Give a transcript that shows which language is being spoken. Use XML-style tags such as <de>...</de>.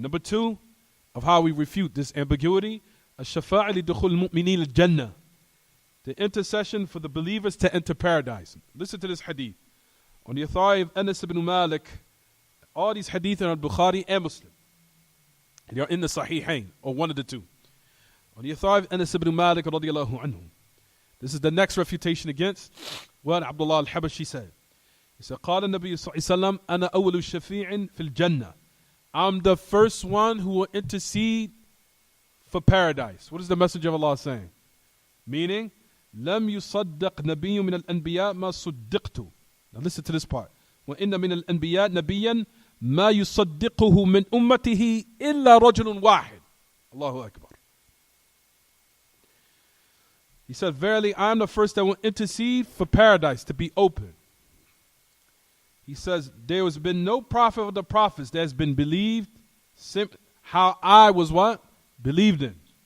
<en>Number two, of how we refute this ambiguity,</en> <ar>الشفاعة لدخول المؤمنين الجنة,</ar> <en>the intercession for the believers to enter paradise. Listen to this hadith. On the authority of Anas ibn Malik, all these hadith are on Bukhari and Muslim. They are in the Sahihain, or one of the two. On the authority of Anas ibn Malik radiyallahu anhu, this is the next refutation against what Abdullah al-Habashi said. He said,</en> <ar>قال النبي صلى الله عليه وسلم أنا أول الشفيع في الجنة.</ar> <en>I'm the first one who will intercede for paradise. What is the Messenger of Allah saying? Meaning,</en> <ar>لم يصدق نبي من الأنبياء ما صدقت.</ar> <en>Now listen to this part.</en> <ar>وإن من الأنبياء نبيا ما يصدقه من أمته إلا رجل واحد. الله أكبر.</ar> <en>He said, verily, I am the first that will intercede for paradise to be open. He says, there has been no prophet of the prophets that has been believed how I was what? Believed in.</en>